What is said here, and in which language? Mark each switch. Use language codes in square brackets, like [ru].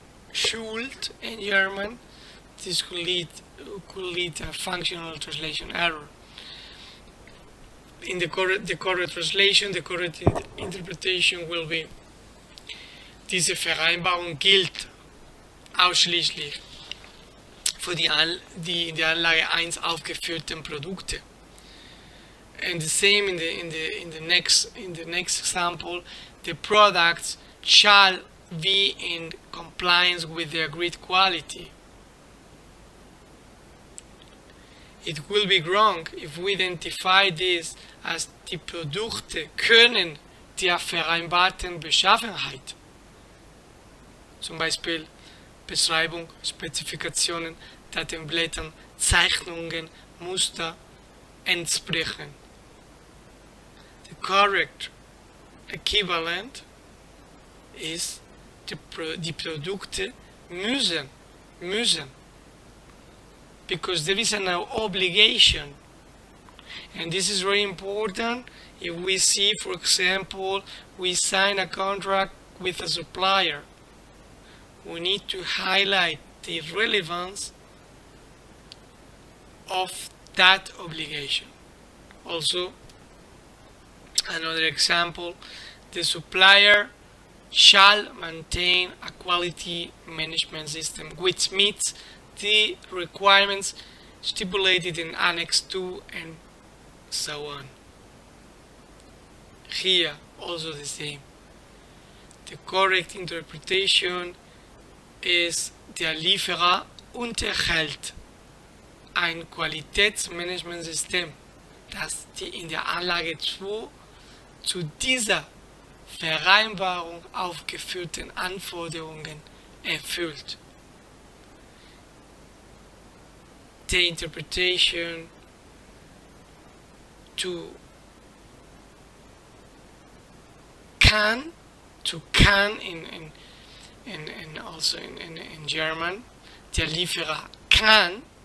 [en] should in German, this could lead a functional translation error. In the correct translation, the correct interpretation will be: [de] Diese Vereinbarung gilt ausschließlich für die in der Anlage 1 aufgeführten Produkte. [en] And the same in the next example, the products shall be in compliance with the agreed quality. It will be wrong if we identify this as [de] die Produkte können der vereinbarten Beschaffenheit. Zum Beispiel Beschreibung, Spezifikationen, Datenblättern, Zeichnungen, Muster entsprechen. [en] The correct equivalent is [de] die Produkte müssen, [en] because there is an obligation, and this is very important. If we see, for example, we sign a contract with a supplier, we need to highlight the relevance of that obligation. Also, another example, the supplier shall maintain a quality management system which meets the requirements stipulated in Annex 2 and so on. Here also the same. The correct interpretation [de] ist, der Lieferer unterhält ein Qualitätsmanagementsystem, das die in der Anlage 2 zu dieser Vereinbarung aufgeführten Anforderungen erfüllt. [en] The interpretation to can in also in German, [de] der Lieferer kann